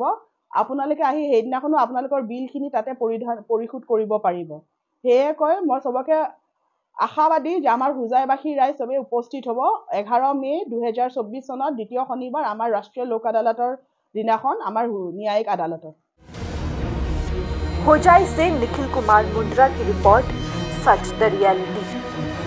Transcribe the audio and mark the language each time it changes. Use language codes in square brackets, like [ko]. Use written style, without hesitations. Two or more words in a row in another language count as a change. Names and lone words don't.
[as] আপোনালোকে আহি সেইদিনাখনো আপোনালোকৰ বিলখিনি তাতে পৰিশোধ কৰিব পাৰিব। সেয়ে কয় মই সবকে আশাবাদী যে আমাৰ হোজাইবাসী ৰাইজ সবে উপস্থিত হ'ব 11 মে 2024 সনত দ্বিতীয় শনিবাৰ আমাৰ ৰাষ্ট্ৰীয় লোক আদালতৰ দিনাখন আমাৰ ন্যায়িক আদালতত। [hi] होजाई से निखिल कुमार मुंद्रा की रिपोर्ट, सच द रियलिटी।